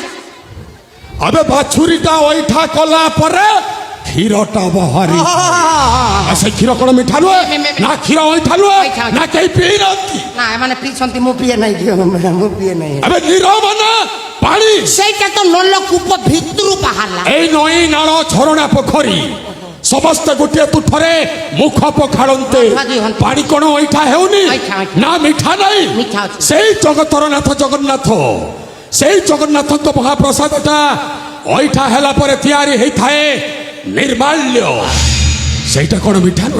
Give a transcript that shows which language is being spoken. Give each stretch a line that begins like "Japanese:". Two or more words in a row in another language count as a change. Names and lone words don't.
Odia: ଏବେ ବାଛୁରୀଟା ଅଇଁଠା କଲା ପରେ କ୍ଷୀରଟା ବାହାରି ଆଉ ସେ କ୍ଷୀର କଣ ମିଠା ନୁହେଁ ନା କ୍ଷୀର ଅଇଁଠା ନୁହେଁ ଅଇଁଠା। ନା କେହି ପିଇନାହାନ୍ତି ନା ଏମାନେ ପିଇଛନ୍ତି ମୁଁ ପିଏ ନାହିଁ ମୁଁ ପିଏ ନାହିଁ ଏବେ ନିରବନା ପାଣି ସେଇଟା ତ ନଲକୂପ ଭିତରୁ ବାହାରିଲା এই নଈ নাଳ ଝରଣା ପୋଖରୀ ସମସ୍ତେ ଗୋଟିଏ ତୁଠରେ ମୁଖ ପଖାଳନ୍ତେ ପାଣି କଣ ଅଇଠା ହେଉନି ଅଇଠା, ଅଇଠା। ନା ମିଠା ନାହିଁ ମିଠା ଅଛି। ସେଇ ଜଗତର ନାଥ ଜଗନ୍ନାଥ ସେଇ ଜଗନ୍ନାଥଙ୍କ ମହାପ୍ରସାଦଟା ଅଇଠା ହେଲା ପରେ ତିଆରି ହେଇଥାଏ ନିର୍ମାଲ୍ୟ ସେଇଟା କଣ ମିଠା ନୁହେଁ?